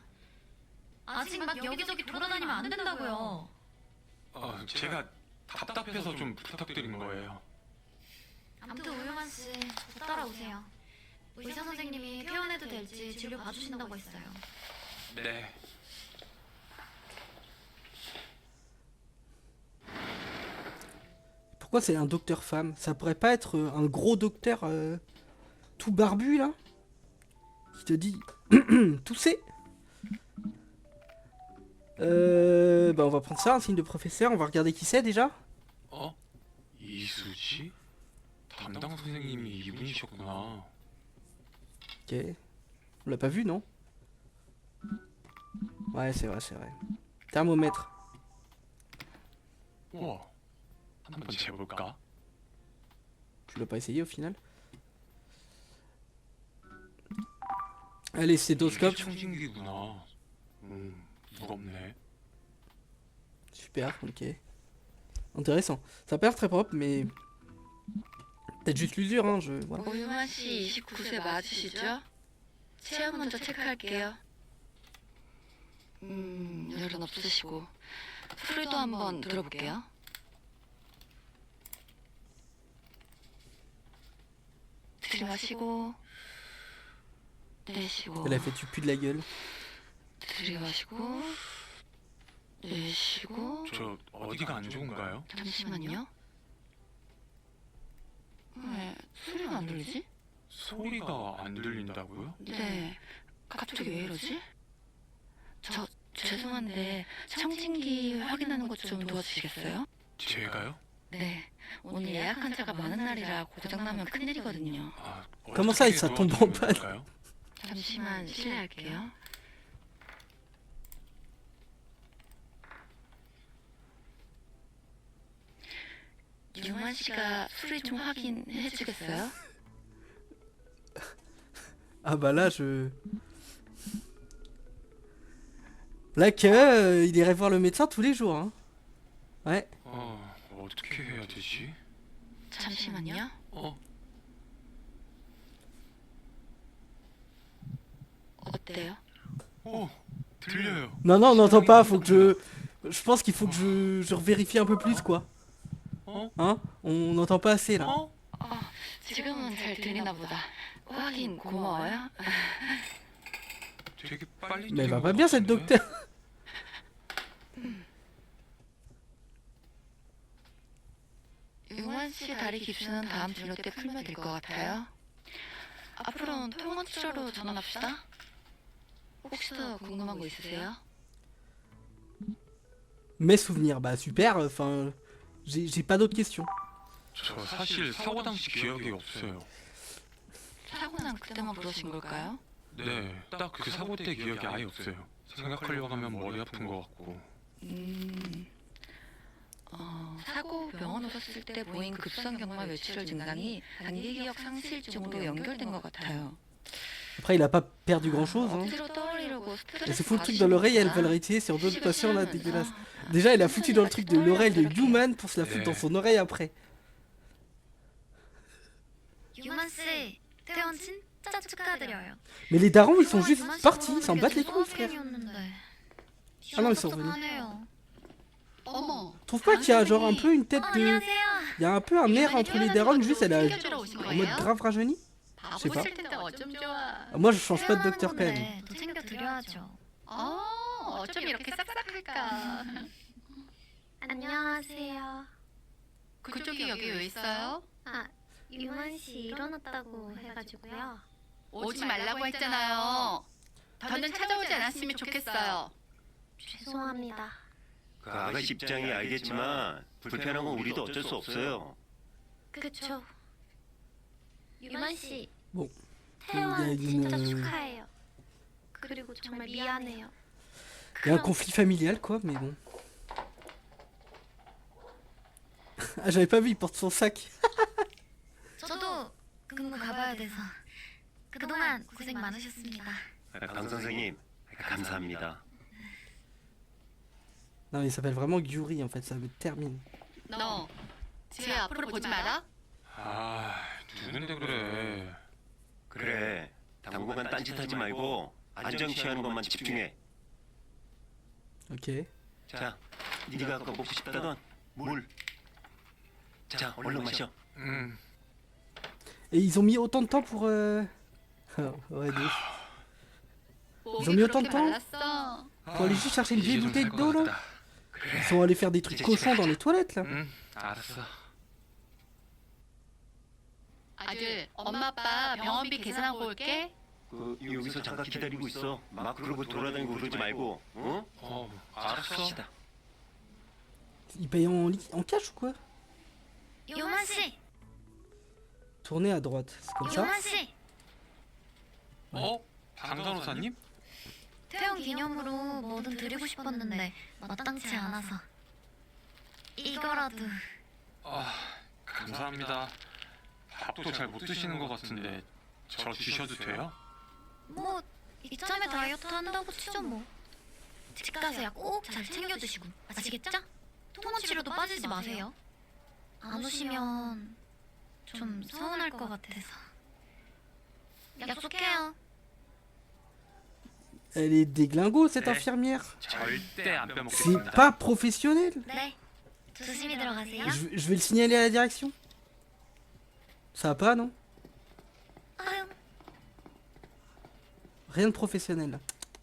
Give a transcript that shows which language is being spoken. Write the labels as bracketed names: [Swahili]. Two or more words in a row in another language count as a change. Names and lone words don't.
[Korean] 아직 막 여기저기 돌아다니면 안 된다고요. 제가 답답해서 좀 부탁드린 거예요. 아무튼 우유만 씨, 저 따라오세요. 의사 선생님이 퇴원해도 될지 진료 봐주신다고 했어요. 네. [French] Pourquoi c'est un docteur femme? Ça pourrait pas être un gros docteur tout barbu là? Qui te dit tousser? Bah on va prendre ça, un signe de professeur, on va regarder qui c'est déjà. [Korean] 이수지? 담당 선생님이 이분이셨구나. [French] Ok. On l'a pas vu, non? Ouais, c'est vrai, c'est vrai. Thermomètre. [Korean] 우와. 한번 재볼까? [French] Tu l'as pas essayé au final? Allez, stéthoscope. [Korean] 청진기구나. 무겁네. [French] Super, ok. Intéressant. Ça a pas l'air très propre, mais... Peut-être juste l'usure, hein, je... Voilà. [Korean] 우유만 씨 29세 맞으시죠? 체형 먼저 체크할게요. 열은 없으시고 술도 한번 들어볼게요. 들이마시고 내쉬고 [French] Elle a fait tu pues de la gueule. [Korean] 들이마시고 내쉬고 저 어디가 안 좋은가요? 잠시만요. 왜 소리가 안 들리지? 소리가 안 들린다고요? 네. 갑자기 왜 이러지? 저 죄송한데 청진기 확인하는 것 좀 도와주시겠어요? 제가요? 네. 오늘 예약 환자가 많은 날이라 고장나면 큰일이거든요. 아, [French] Comment ça, il [Korean] 어떻게 [French] ça tombe en [Korean] 도와드리면 [French] panne? [Korean] 될까요? 잠시만 실례할게요. 유만 씨가 수리 좀 확인해 주겠어요? [French] Ah bah là, je... Là que il irait voir le médecin tous les jours, hein. Ouais. [Korean] 어떻게 해야 되지? 잠시만요. 어때요? 들려요. [French] Non, non, on n'entend pas, faut que je... Je pense qu'il faut que je vérifie un peu plus, quoi. Hein? On n'entend pas assez, là. [Korean] 지금은 잘 들리나 보다. 확인 고마워요. 되게 빨리 [French] Mais elle va [Korean] 들린 [French] pas [Korean] 것 [French] bien, cette [Korean] 같은데? [French] docteur. [Korean] 유만 씨 다리 깁스는 다음 진료 때 풀면 될 것 같아요. 앞으로는 통원 치료로 전환합시다. 혹시 더 궁금한 거 있으세요? [French] Mes souvenirs, bah super, enfin... J'ai pas d'autres questions. [Korean] 저 사실 사고 당시 기억이 없어요. 사고 난 그때만 그러신 걸까요? 네, 딱 그 사고 때 기억이 아예 없어요. 생각하려고 하면 머리 아픈 것 같고. 사고 병원 오셨을 때 보인 급성 경마 외출혈 증상이 단기 기억 상실증으로 연결된 것 같아요. [French] Après, il a pas perdu grand-chose, hein. [Korean] 억지로 떠올리려고 [French] Elle [Korean] 스트레스 [French] s'est foutu le truc dans l'oreille et elle veut le réutiliser sur d'autres patients, là, dégueulasse. Déjà, elle a foutu dans le truc de l'oreille de Human pour se la foutre dans son oreille après. [Korean] 유만 씨, 퇴원 진짜 축하드려요. [French] Mais les darons, ils sont juste partis, ils s'en battent les couilles, frère. [Korean] 아, [French] non, ils sont revenus. [Korean] 어머, [French] Trouve pas qu'il y a genre un peu une tête de... [Korean] 안녕하세요. [French] Il y a un peu un air entre les darons, juste elle a en mode grave rajeuni. Je sais pas. [Korean] 텐데 어쩜 좋아. [French] Ah, moi, je change pas de docteur quand même. [Korean] 퇴원하는 건데 더 챙겨드려야죠. 어쩜 이렇게 싹싹할까. 안녕하세요. 그쪽이 여기 왜 있어요? 아, 유만 씨 일어났다고 해가지고요. 오지 말라고 했잖아요. 더는 찾아오지 않았으면 좋겠어요. 죄송합니다. 그 아가씨 입장이 알겠지만 불편한 건 우리도 어쩔 수 없어요. 그쵸. 유만 씨, [French] Bon. [Korean] 퇴원 [French] Il y a [Korean] 진짜 [French] une- [Korean] 축하해요. 그리고 정말 미안해요. [French] Il y a un conflit familial, quoi, mais bon. Ah, j'avais pas vu, il porte son sac. [Korean] 저도 근무 가봐야 돼서 그동안 고생 많으셨습니다. 강 선생님, 감사합니다. [French] Non, mais il s'appelle vraiment Gyuri, en fait, ça me termine. [Korean] 너, 쟤 앞으로 보지 마라. 아, 누군데 그래. 그래, 당분간 딴짓하지 말고 안정 취하는 것만 집중해. [French] Ok. [Korean] 자, 네가 아까 먹고 싶다던 물. 자, 얼른 마셔. [French] Et ils ont mis autant de temps pour... ouais, de ouf. Ils ont mis autant de temps pour aller juste chercher une vieille bouteille d'eau, là. Ils sont allés faire des trucs cochons dans les toilettes, là. [Korean] 알았어. 아들, 엄마 아빠 병원비 계산하고 올게. 그 여기서 잠깐 기다리고 있어. 막 그러고 돌아다니고 그러지 말고, 응? 알았어. 갑시다. [French] Ils payent en cash ou quoi? [Korean] 유만 씨, [French] Tournez à droite, c'est comme ça. [Korean] 유만 씨, 강 간호사님? 퇴원 기념으로 뭐든 드리고 싶었는데 마땅치 않아서 이거라도. 감사합니다. 밥도 잘 못 드시는 것 같은데 저 주셔도 돼요? 뭐 이참에 다이어트 한다고 치죠 뭐. 집 가서 약 꼭 잘 챙겨 드시고 아시겠죠? 통원 치료도 빠지지 마세요. 안 오시면 좀 서운할 것 같아서. 약속해요. [French] Elle est déglingo, cette infirmière. [Korean] 절대 안 [French] C'est [Korean] 빼먹겠습니다. [French] pas professionnel. [Korean] 네. 조심히 들어가세요. [French] Je vais le signaler à la direction. Ça va pas, non? [Korean] 아유, [French] Rien de professionnel, là.